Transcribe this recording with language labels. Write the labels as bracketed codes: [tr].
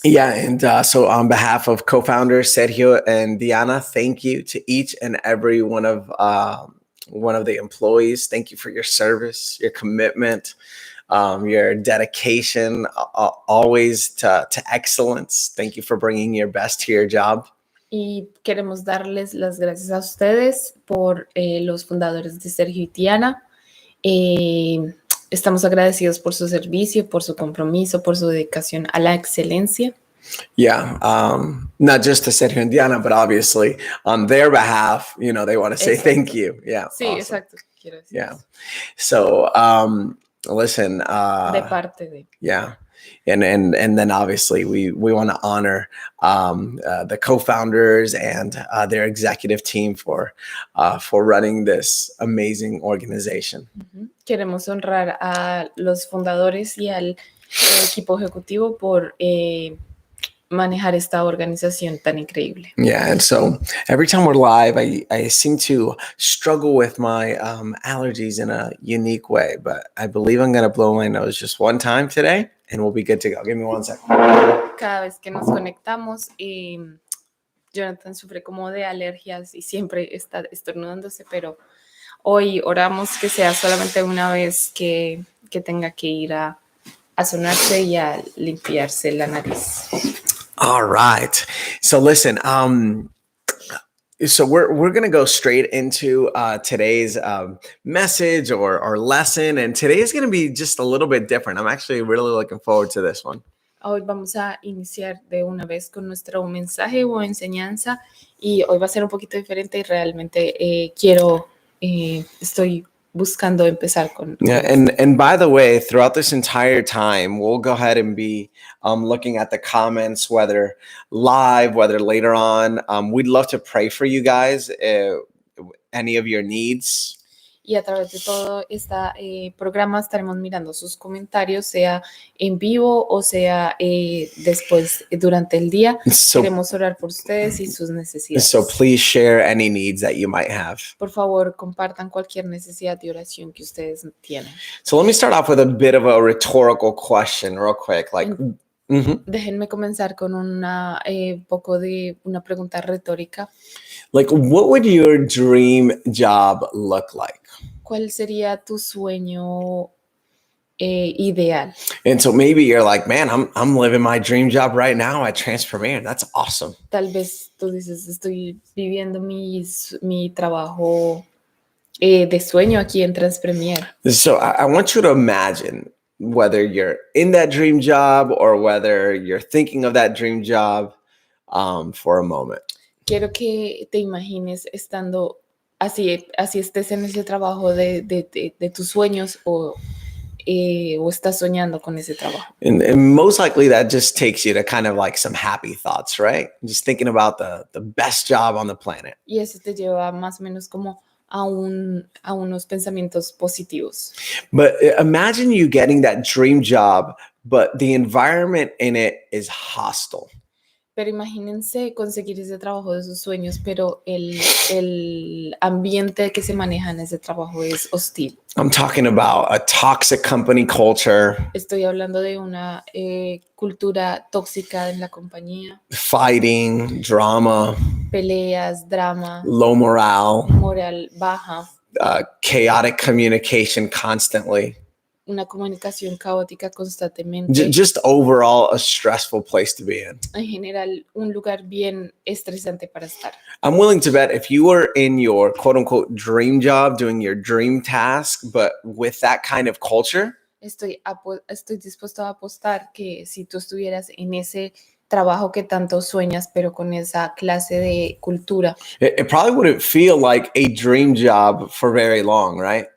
[en] Yeah, and so on behalf of co-founders Sergio and Diana, thank you to each and every one of the employees. Thank you for your service, your commitment, your dedication, always to excellence. Thank you for bringing your best to your job. [es] Y queremos darles las gracias a ustedes por los fundadores de Sergio y Diana. Estamos agradecidos por su servicio, por su compromiso, por su dedicación a la excelencia. [en] Yeah, not just to Sergio and Diana, but obviously on their behalf, they want to say thank you. Yeah. [es] Sí, awesome. Exacto. Quiero decir. [en] Yeah. So, listen. [es] De parte de. [en] Yeah. And then obviously we want to honor the co-founders and their executive team for running this amazing organization. [es] Queremos honrar a los fundadores y al equipo ejecutivo por manejar esta organización tan increíble. [en] Yeah, and so every time we're live, I seem to struggle with my allergies in a unique way, but I believe I'm going to blow my nose just one time today, and we'll be good to go. Give me 1 second. [es] Cada vez que nos conectamos, Jonathan sufre como de alergias y siempre está estornudándose, pero hoy oramos que sea solamente una vez que tenga que ir a sonarse y a limpiarse la nariz. [en] All right. So listen, so we're going to go straight into today's message or lesson. And today is going to be just a little bit different. I'm actually really looking forward to this one. [es] Hoy vamos a iniciar de una vez con nuestro mensaje o enseñanza y hoy va a ser un poquito diferente y realmente estoy buscando empezar con. [en] Yeah, and by the way, throughout this entire time, we'll go ahead and be looking at the comments, whether live, whether later on. We'd love to pray for you guys, any of your needs. [es] Y a través de todo este programa estaremos mirando sus comentarios, sea en vivo o sea después durante el día. Queremos orar por ustedes y sus necesidades. [en] So please share any needs that you might have. [es] Por favor, compartan cualquier necesidad de oración que ustedes tienen. [en] So let me start off with a bit of a rhetorical question real quick. [es] Déjenme comenzar con poco de una pregunta retórica. [en] Like, what would your dream job look like? [es] ¿Cuál sería tu sueño ideal? [en] And so maybe you're like, man, I'm living my dream job right now at Transpremier. That's awesome. [es] Tal vez tú dices, estoy viviendo mi trabajo de sueño aquí en Transpremier. [en] So I want you to imagine whether you're in that dream job or whether you're thinking of that dream job for a moment. [es] Quiero que te imagines estando así estés en ese trabajo de tus sueños o estás soñando con ese trabajo. [en] And most likely that just takes you to kind of like some happy thoughts, right? Just thinking about the best job on the planet. [es] Y eso te lleva más o menos como a unos pensamientos positivos. [en] But imagine you getting that dream job, but the environment in it is hostile. [es] Pero imagínense conseguir ese trabajo de sus sueños, pero el ambiente que se maneja en ese trabajo es hostil. [en] I'm talking about a toxic company culture, [es] Estoy hablando de una cultura tóxica en la compañía, [en] fighting, drama, [es] peleas, drama, [en] low morale, [es] moral baja, [en] chaotic communication constantly. [es] una comunicación caótica constantemente. [en] Just overall a stressful place to be in. [es] En general, un lugar bien estresante para estar. [en] I'm willing to bet if you were in your quote unquote dream job, doing your dream task, but with that kind of culture, [es] Estoy dispuesto a apostar que si tú estuvieras en ese trabajo que tanto sueñas, pero con esa clase de cultura, [en] it probably wouldn't feel like a dream job for very long, right?